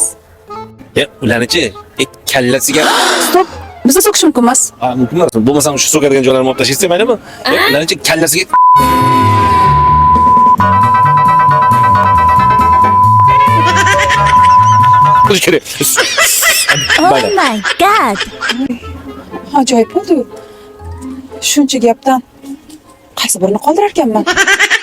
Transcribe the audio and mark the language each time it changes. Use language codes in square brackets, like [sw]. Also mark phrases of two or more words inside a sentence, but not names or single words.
[uz] Ularni-chi, kallasiga [en] Stop. [uz] Bizni so'kish mumkin emas. ha, mumkin emas. Bo'lmasam shu so'kadigan joylarni olib tashlasa maylimi? Ularni-chi kallasiga Qo'yish kerak. [en] Oh my god. [uz] Ajoyib bo'ldi. Shuncha gapdan qaysi birini qoldirar ekanman?